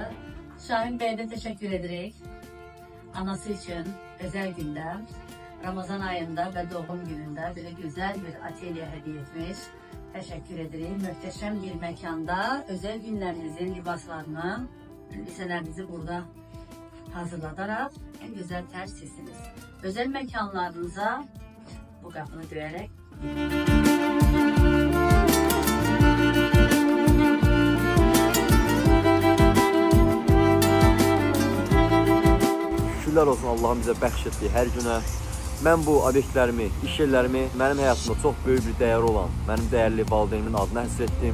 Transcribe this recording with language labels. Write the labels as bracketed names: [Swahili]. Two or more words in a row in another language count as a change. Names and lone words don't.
[Turkish] Şahin Bey'e de teşekkür ederek anası için özel günde, Ramazan ayında ve doğum gününde böyle güzel bir atölye hediye etmiş. Teşekkür ederim. Muhteşem bir mekanda özel günlerinizin libaslarını, elbiselerinizi burada hazırlatarak en güzel tersisiniz. Özel mekanlarınıza bu kapını döyerek [Azerbaijani] Şükürlər olsun Allah'ın bizə bəxş etdiyi hər günə. Mən bu obyektlərimi, iş yerlərimi mənim həyatımda çox böyük bir dəyəri olan, mənim dəyərli valideynimin adına həsr etdim.